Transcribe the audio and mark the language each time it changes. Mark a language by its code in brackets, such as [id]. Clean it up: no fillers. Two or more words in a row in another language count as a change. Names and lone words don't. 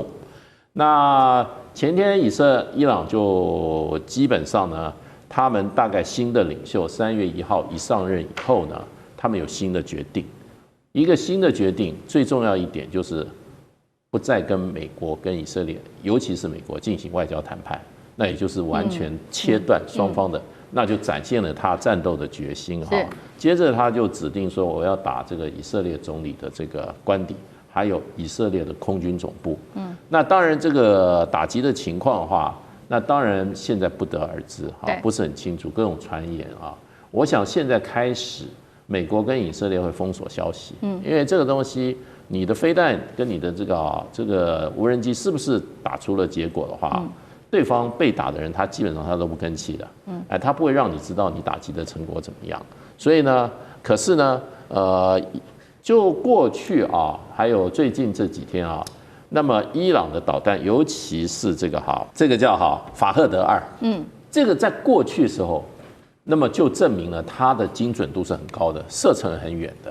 [zh] 那前天伊朗就基本上呢，他們大概新的領袖3月1號一上任以後呢，他們有新的決定。一個新的決定，最重要一點就是不再跟美國跟以色列，尤其是美國進行外交談判， 那也就是完全切斷雙方的，那就展現了他戰鬥的決心哈。接着他就指定說，我要打這個以色列總理的這個官邸，還有以色列的空軍總部。那當然這個打擊的情況的話，那當然現在不得而知哈，不是很清楚，各種傳言啊。我想現在開始，美國跟以色列會封鎖消息，因為這個東西，你的飛彈跟你的這個無人機是不是打出了結果的話，對方被打的人他基本上他都不吭氣的，他不會讓你知道你打擊的成果怎麼樣。所以呢，可是呢，就過去啊，還有最近這幾天啊。那麼伊朗的導彈，尤其是這個叫法赫德2，這個在過去的時候，那麼就證明了它的精準度是很高的，射程很遠的。